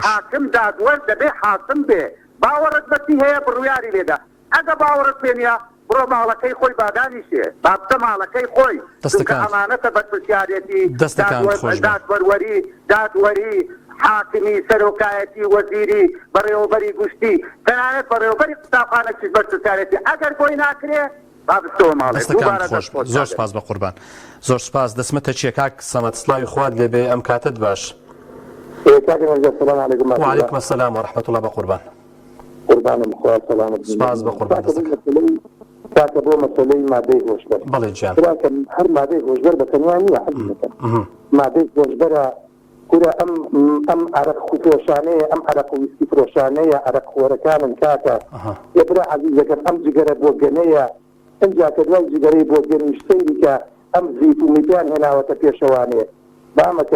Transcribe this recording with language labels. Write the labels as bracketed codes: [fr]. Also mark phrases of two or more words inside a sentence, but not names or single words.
[ckb] حاکم دادوەر دەبێ حاکم بێ باوەڕت بەچی هەیە بڕویاری لێدا ئەگە باوەڕت پێنیە بڕۆ ماڵەکەی خۆی بادانیشێ بابتە ماڵەکەی خۆی ئەمانەتە بەرپرسیارەتی دادوەری حاکمی سەرۆکایەتی وەزیری بەڕێوەبەری گشتی تەنانەت بەڕێوەبەری قوتابخانەی بەرپرسیارەتی ئەگەر بۆی ناکرێ زۆر سپاس بە قوربان زۆر سپاس دەسمەتە چیە کاک سەمەد سڵاوی خوارد لێبێ ئەم کاتت باش [ar] وعلیکم السلام ورحمة الله [ckb] بقربان سپاس بە قوربان کاتە بۆ مەسەلەی مادەی هۆشبەر بەڵێ گیان هەر مادەی هۆشبەر بەتەنیا نییە حەزەکەن مادەی هۆشبەرە کورە ئەم عەرەق فرۆشانەیە ئەم عەرەق ویسکی فرۆشانەیە عەرەق خۆرەکانن کاتە یەبرا عەزیزەکەم ئەم جگەرە بۆگەنەیە ئەنجا کە دوای جگەرەی بۆگەنی شتەیری کە ئەم زیت و میدان هێناوەتە پێشەوانێ بامەکەم